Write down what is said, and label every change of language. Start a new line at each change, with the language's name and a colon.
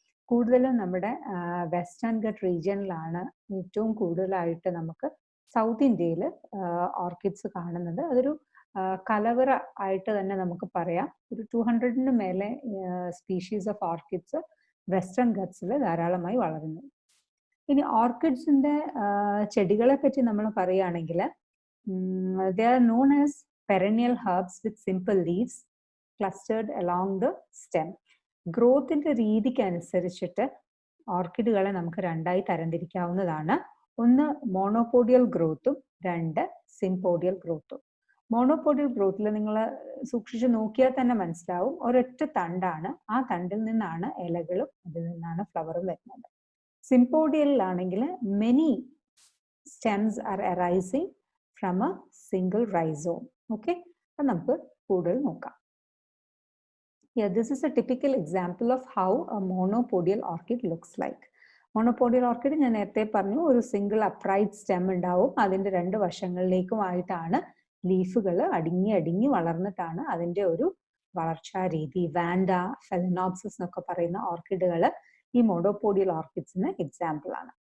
Malayalam: കൂടുതലും നമ്മുടെ western gut റീജിയനിലാണ് ഏറ്റവും കൂടുതലായിട്ട് നമുക്ക് സൗത്ത് ഇന്ത്യയിൽ ഓർക്കിഡ്സ് കാണുന്നത്. അതൊരു കലവറ ആയിട്ട് തന്നെ നമുക്ക് പറയാം. ഒരു 200-ന് മേലെ സ്പീഷീസ് ഓഫ് ഓർക്കിഡ്സ് വെസ്റ്റേൺ ഗട്ട്സിൽ ധാരാളമായി വളരുന്നു. ഇനി ഓർക്കിഡ്സിന്റെ ചെടികളെ പറ്റി നമ്മൾ പറയുകയാണെങ്കിൽ
English: they are known as perennial herbs with simple leaves clustered along the stem.
Malayalam: ഗ്രോത്തിന്റെ രീതിക്ക് അനുസരിച്ചിട്ട് ഓർക്കിഡുകളെ നമുക്ക് രണ്ടായി തരംതിരിക്കാവുന്നതാണ്. ഒന്ന് മോണോപോഡിയൽ ഗ്രോത്തും, രണ്ട് സിംപോഡിയൽ ഗ്രോത്തും. മോണോപോഡിയൽ ഗ്രോത്തിൽ നിങ്ങൾ സൂക്ഷിച്ച് നോക്കിയാൽ തന്നെ മനസ്സിലാവും, ഒരൊറ്റ തണ്ടാണ്. ആ തണ്ടിൽ നിന്നാണ് ഇലകളും അതിൽ നിന്നാണ് ഫ്ലവറും വരുന്നത്.
English: സിംപോഡിയലിലാണെങ്കിൽ many stems are arising from a single rhizome.
Malayalam: Okay, അപ്പം നമുക്ക് കൂടുതൽ നോക്കാം.
English: This is a typical example of how a monopodial orchid looks like.
Malayalam: മോണോപോഡിയൽ orchid ഞാൻ നേരത്തെ പറഞ്ഞു, ഒരു സിംഗിൾ അപ്രൈറ്റ് സ്റ്റെം ഉണ്ടാവും. അതിൻ്റെ രണ്ട് വശങ്ങളിലേക്കുമായിട്ടാണ് ലീഫുകൾ അടുങ്ങി വളർന്നിട്ടാണ് അതിൻ്റെ ഒരു വളർച്ചാ രീതി. വാൻഡ, ഫെലനോപ്സിസ് എന്നൊക്കെ പറയുന്ന ഓർക്കിഡുകൾ ഈ മോണോപോഡിയൽ ഓർക്കിഡ്സിന് എക്സാമ്പിൾ ആണ്.